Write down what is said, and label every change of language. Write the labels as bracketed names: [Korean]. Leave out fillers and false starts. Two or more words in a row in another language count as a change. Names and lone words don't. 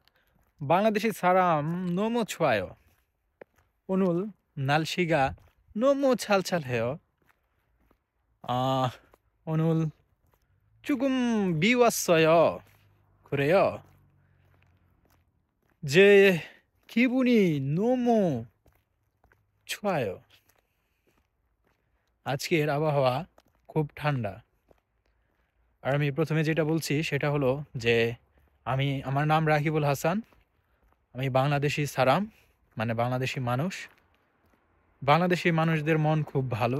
[Korean] 방글라데시 사람 너무 좋아요. 오늘 날씨가 너무 찰찰해요. 오늘 조금 비 왔어요. 그래요. 제 기분이 너무 좋아요. [Bangla] আজকের আবহাওয়া খুব ঠান্ডা। আর আমি প্রথমে যেটা বলছি সেটা হলো যে আমার নাম রাকিবুল হাসান। আমি বাংলাদেশি সারাম, মানে বাংলাদেশি মানুষ। বাংলাদেশি মানুষদের মন খুব ভালো।